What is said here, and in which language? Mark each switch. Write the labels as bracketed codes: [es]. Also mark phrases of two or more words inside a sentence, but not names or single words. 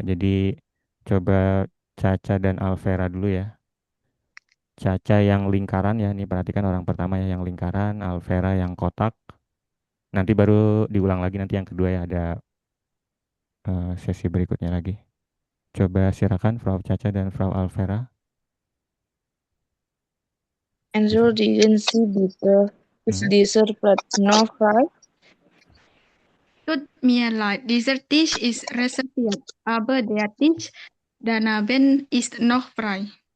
[id] Jadi coba Caca dan Alvera dulu ya. Caca yang lingkaran ya, ini perhatikan orang pertama ya yang lingkaran, Alvera yang kotak. Nanti baru diulang lagi nanti yang kedua ya, ada sesi berikutnya lagi. Coba silakan Frau Caca dan Frau Alvera. [de] Entschuldigen Sie bitte, ist dieser Platz noch frei? Tut mir leid, dieser Tisch ist reserviert, aber der Tisch daneben ist noch frei.